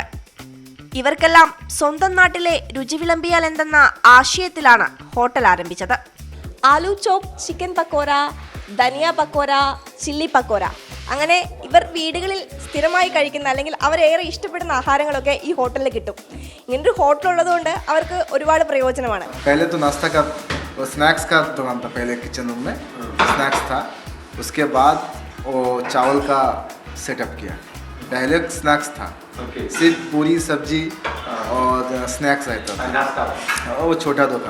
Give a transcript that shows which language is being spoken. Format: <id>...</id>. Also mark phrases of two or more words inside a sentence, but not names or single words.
<ml>ഇവർക്കെല്ലാം സ്വന്തം നാട്ടിലെ രുചി വിളമ്പിയാൽ എന്തെന്ന ആശയത്തിലാണ് ഹോട്ടൽ ആരംഭിച്ചത്. ആലു ചോപ്പ്, ചിക്കൻ പക്കോര, ധനിയ പക്കോര, ചില്ലി പക്കോര, അങ്ങനെ ഇവർ വീടുകളിൽ സ്ഥിരമായി കഴിക്കുന്ന അല്ലെങ്കിൽ അവരേറെ ഇഷ്ടപ്പെടുന്ന ആഹാരങ്ങളൊക്കെ ഈ ഹോട്ടലിൽ കിട്ടും. ഇങ്ങനൊരു ഹോട്ടൽ ഉള്ളതുകൊണ്ട് അവർക്ക് ഒരുപാട് പ്രയോജനമാണ്.</ml> <hi>स्नैक्स का दुकान था पहले,</hi> <en>kitchen room</en> <hi>में स्नैक्स था. उसके बाद वो चावल का सेटअप किया. पहले स्नैक्स था, सिर्फ पूरी सब्जी और स्नैक्स रहता था, वो छोटा दुकान.</hi>